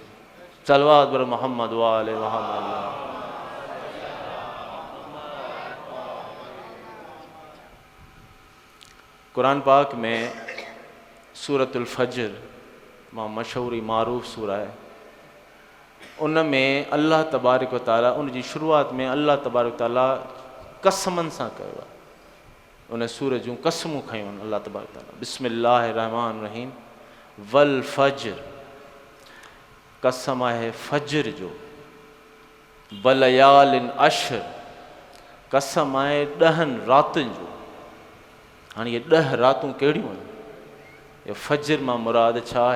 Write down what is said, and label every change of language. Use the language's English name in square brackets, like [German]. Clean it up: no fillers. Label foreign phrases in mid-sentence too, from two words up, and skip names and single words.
[Persian] صلوات بر محمد و آل محمد. [Sindhi] कुरान पाक में सूरतुल फज्र मां मशहूरी मारूफ़ सूरा आहे, उन में [Arabic] الله تبارك وتعالى [Sindhi] उन जी शुरूआत में [Arabic] الله تبارك وتعالى [Sindhi] कसमनि सां कयो आहे। उन सूर जूं कसमूं खयूं आहिनि [Arabic] الله تبارك وتعالى. بسم الله الرحمن رحيم، والفجر, [Sindhi] कसम आहे फज्र जो। [Arabic] وليال عشر, [Sindhi] कसम आहे 10 रातुनि जो। हाणे इहे 10 रातूं कहिड़ियूं आहिनि? इहे फज्र मां मुराद छा आहे?